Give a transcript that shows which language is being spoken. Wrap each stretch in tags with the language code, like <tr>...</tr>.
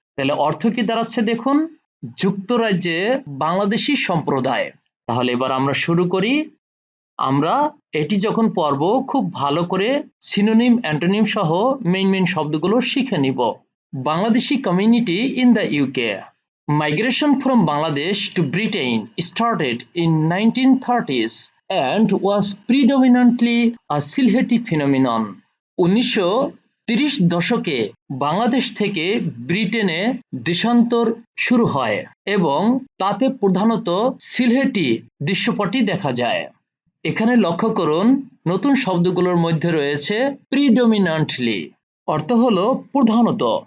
<bn>তাহলে অর্থ কি দাঁড়াচ্ছে দেখুন, যুক্তরাজ্যে বাংলাদেশি সম্প্রদায়। তাহলে এবার আমরা শুরু করি। আমরা এটি যখন পড়ব খুব ভালো করে সিনোনিম অ্যান্টোনিম সহ মেইন শব্দগুলো শিখে নিব।</bn> <en>Bangladeshi community in the UK. Migration from Bangladesh to Britain started in 1930s and was predominantly a Sylheti phenomenon.</en> <bn>1930 দশকে বাংলাদেশ থেকে ব্রিটেনে দেশান্তর শুরু হয় এবং তাতে প্রধানত সিলহেটি দৃশ্যপটই দেখা যায়। এখানে লক্ষ্য করুন, নতুন শব্দগুলোর মধ্যে রয়েছে প্রিডমিন্যান্টলি, অর্থ হলো প্রধানত।</bn>